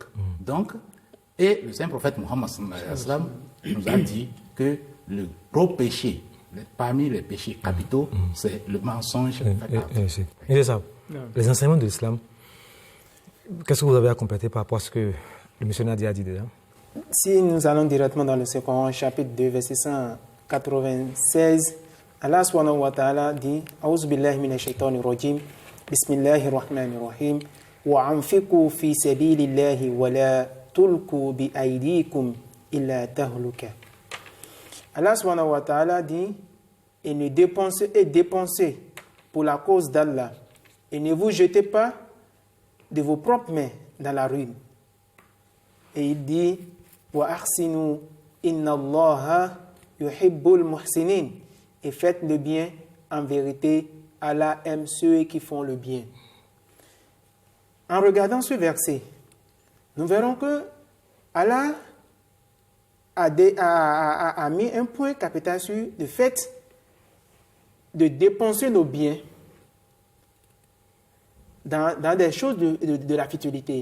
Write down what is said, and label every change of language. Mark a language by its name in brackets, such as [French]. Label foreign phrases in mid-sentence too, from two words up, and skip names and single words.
[French] Donc, et le saint prophète Mohammed [Arabic] صلى الله عليه وسلم [French] nous a dit que le gros péché, parmi les péchés capitaux, c'est le mensonge. C'est ça. Les enseignements de l'islam, qu'est-ce que vous avez à compléter par rapport à ce que le missionnaire a dit déjà? Si nous allons directement dans le second chapitre 2, verset 196, [Arabic] الله سبحانه وتعالى dit أعوذ بالله من الشيطان الرجيم، بسم الله الرحمن الرحيم، وأنفقوا في سبيل الله ولا تلقوا بأيديكم إلى التهلكة. الله سبحانه وتعالى [French] dit et dépensez pour la cause d'Allah. Et ne vous jetez pas de vos propres mains dans la ruine. Et il dit [Arabic] وأحسنوا إن الله يحب المحسنين. [French] Et faites le bien, en vérité, Allah aime ceux qui font le bien. En regardant ce verset, nous verrons que Allah a mis un point capital sur le fait de dépenser nos biens dans des choses de la futilité.